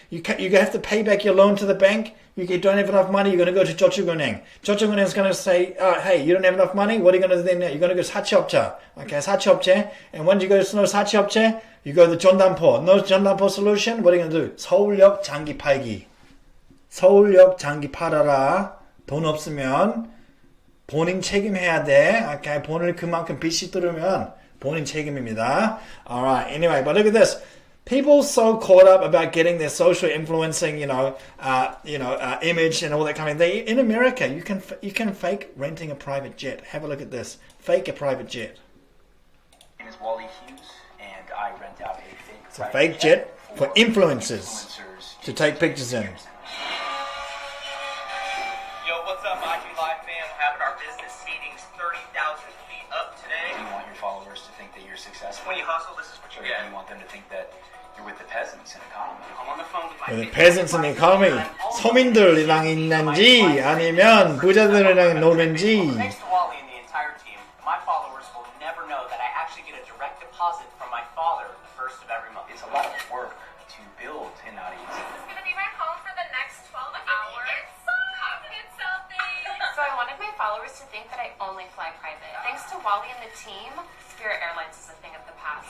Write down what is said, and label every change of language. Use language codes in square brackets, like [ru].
[en] You have to pay back your loan to the bank. You don't have enough money, you're going to go to 저축은행. 저축은행 is going to say, hey, you don't have enough money? What are you going to do then? You're going to go to 사채업자. Okay, 사채업체. And when you go to no 사채업체, you go to 전담포. No 전담포 solution, what are you going to do? [ko] 서울역 장기 팔기. 서울역 장기 팔아라. 돈 없으면 본인 책임해야 돼. Okay, 본인이 그만큼 빚이 들으면 본인 책임입니다. [en] Alright, anyway, but look at this. People so caught up about getting their social influencing, image and all that kind of thing. In America, you can fake renting a private jet. Have a look at this. Fake a private jet. My name is Wally Hughes, and I rent out a fake, It's a fake jet for influencers to take pictures in. Yo, what's up, IG Live fam? We're having our business seatings 30,000 feet up today. You want your followers to think that you're successful. When you hustle, this is what you get. You want them to think that you're with the peasants in economy. I'm on the phone with my The peasants in the economy. [ko] 서민들이랑 있는지 아니면 부자들이랑 노는지. [en] Thanks to Wally and the entire team, my followers will never know that I actually get a direct deposit from my father the first of every month. It's a lot of work to build an audience. This is gonna be my home for the next 12 hours. It's so confident selfie. So I wanted my followers to think that I only fly private. Thanks to Wally and the team, Spirit Airlines is a thing of the past.